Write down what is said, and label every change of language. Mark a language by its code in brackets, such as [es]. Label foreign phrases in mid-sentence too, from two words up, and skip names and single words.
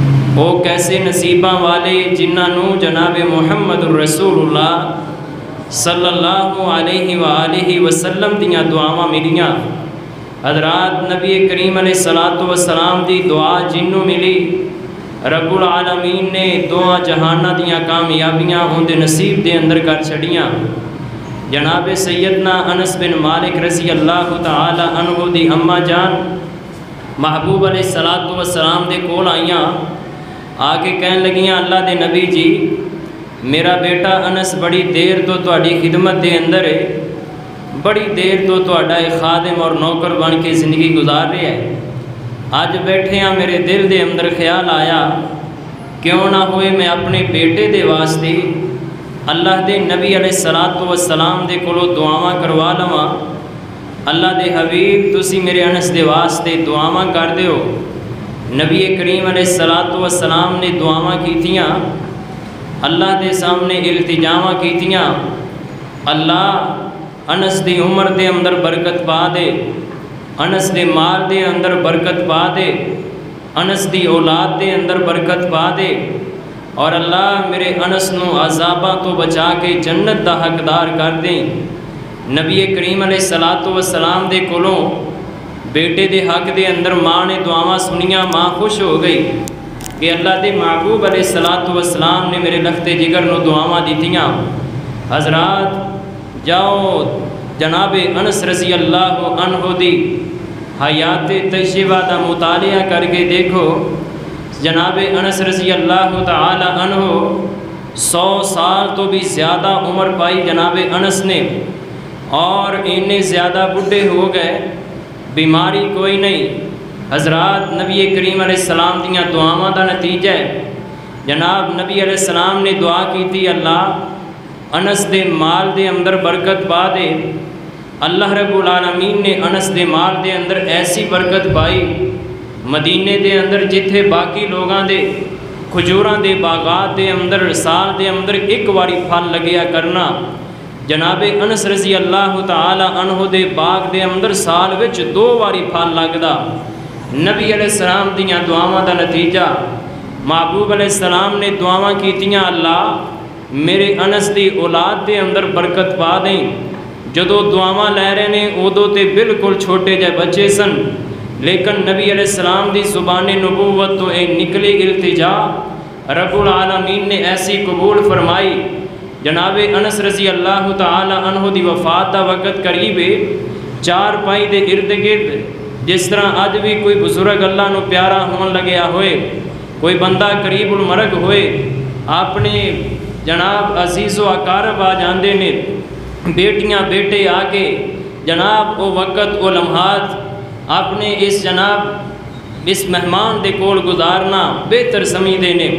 [pa] وہ کیسے نصیباں والے جنہوں جناب محمد الرسول اللہ [ar] صلی اللہ علیہ وآلہ وسلم [pa] دیاں دعاواں ملیاں۔ حضرات نبی کریم [ar] علیہ الصلوۃ والسلام [pa] دی دعا جنوں ملی، رب العالمین نے دعا جہانہ دیاں کامیابیاں ہوندے نصیب دے اندر کر چھڑیاں۔ جناب سیدنا انس بن مالک [ar] رضی اللہ تعالی عنہ [pa] دی اماں جان محبوب [ar] علیہ الصلوۃ والسلام [pa] دے کول آئیاں، آ کے کہن لگیاں اللہ دے نبی جی میرا بیٹا انس بڑی دیر تو تہاڈی خدمت دے اندر ہے، بڑی دیر تو تہاڈا خادم اور نوکر بن کے زندگی گزار رہا ہے۔ اج بیٹھے ہاں میرے دل دے اندر خیال آیا کیوں نہ ہوئے میں اپنے بیٹے دے واسطے اللہ دے نبی [ar] علیہ الصلوۃ والسلام [pa] دے کولوں دعاواں کروا لواں۔ اللہ دے حبیب تسی میرے انس دے واسطے دعاواں کر دیو۔ نبی کریم [ar] علیہ الصلوۃ والسلام [pa] نے دعاواں کیتیاں، اللہ دے سامنے التجاواں کیتیاں، اللہ انس دی عمر دے اندر برکت پا دے، انس دے مال دے اندر برکت پا دے، انس دی اولاد دے اندر برکت پا دے، اور اللہ میرے انس نو عذاباں تو بچا کے جنت دا حقدار کر دیں۔ نبی کریم [ar] علیہ الصلوۃ والسلام [pa] دے کولوں بیٹے دے حق دے اندر ماں نے دعاواں سنیاں، ماں خوش ہو گئی کہ اللہ دے محبوب [ar] علیہ الصلوۃ والسلام [pa] نے میرے لختے جگر نو دعاواں دیتیاں۔ حضرات جاؤ جناب انس [ar] رضی اللہ عنہ [pa] دی حیات طیبہ دا مطالعہ کر کے دیکھو۔ جناب انس [ar] رضی اللہ تعالی عنہ [pa] 100 سال تو بھی زیادہ عمر پائی جناب انس نے، اور اتنے زیادہ بڈھے ہو گئے، بیماری کوئی نہیں۔ حضرات نبی کریم [ar] علیہ السلام [pa] دیاں دعاواں دا نتیجہ ہے، جناب نبی [ar] علیہ السلام [pa] نے دعا کی تھی اللہ انس دے مال دے اندر برکت پا دے۔ اللہ رب العالمین نے انس دے مال دے اندر ایسی برکت پائی، مدینے دے اندر جتھے باقی لوگاں دے کھجوراں دے باغات دے اندر سال دے اندر ایک واری پھل لگیا کرنا، جناب انس [ar] رضی اللہ تعالی عنہ [pa] دے باغ دے اندر سال وچ 2 واری پھل لگدا۔ نبی [ar] علیہ السلام [pa] دیاں دعاواں دا نتیجہ، محبوب [ar] علیہ السلام [pa] نے دعاواں کیتیاں اللہ میرے انس دی اولاد دے اندر برکت پا دیں۔ جدو دعاواں لے رہے نے ادو تے بالکل چھوٹے جے بچے سن، لیکن نبی [ar] علیہ السلام [pa] دی زبان نبوت تو اے نکلی التجا رب العالمین نے ایسی قبول فرمائی۔ جناب انس [ar] رضی اللہ تعالی عنہ [pa] دی وفات دا وقت قریب ہے، 4 پائی دے ارد گرد جس طرح اج بھی کوئی بزرگ اللہ نو پیارا ہون لگیا ہوئے، کوئی بندہ قریب المرگ ہوئے، اپنے جناب عزیز و اقارب آ جاندے نے، بیٹیاں بیٹے آ کے جناب وہ وقت وہ لمحات اپنے اس جناب اس مہمان دے کول گزارنا بہتر سمجھدے نے۔